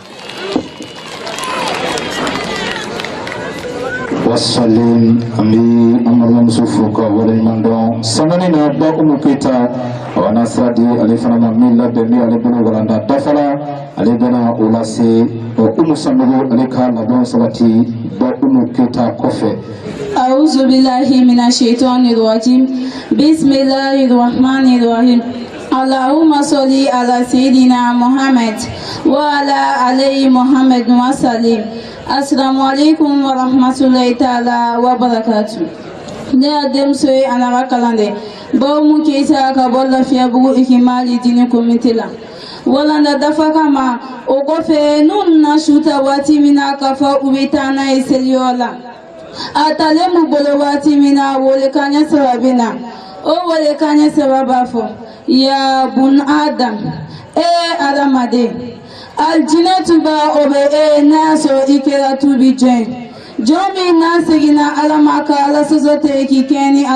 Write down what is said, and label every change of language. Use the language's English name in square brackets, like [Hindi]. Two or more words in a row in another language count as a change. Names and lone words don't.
[Bambara] wasalim ami amadu muso fo ka waleɲuman dɔn sanani na ba Umu Keyita a n'a sira di ale fana ma min labɛn ni ale bolo walanda dafala ale bɛna o lase Umu Sanogo ale ka labɛnw sabati ba Umu Keyita kɔfɛ. [Arabic] أعوذ بالله من الشيطان الرجيم. بسم الله الرحمن الرحيم. اللهم صل على سيدنا محمد وعلى عليه محمد وسلم. السلام عليكم ورحمة الله تعالى وبركاته. Ne adem soye anara kalande. [Bambara] Bawo mun ke isa ka bɔ lafiya bugu ikimali dini komite la. Walanda dafa kama o kɔfɛ n'u nana su ta waati min na k'a fɔ u bɛ taa n'a ye seliyɔrɔ la. A talen m'u bolo waati min na welekanɲɛ saba bɛ na. O welekanɲɛ saba b'a fɔ ya bun adam adamaden aljinɛ tuba o bɛ n'a sɔrɔ i kɛra tubi jɔn jɔn min n'a seginna ala ma ka ala sɔsɔ tɛ k'i kɛɲɛ ni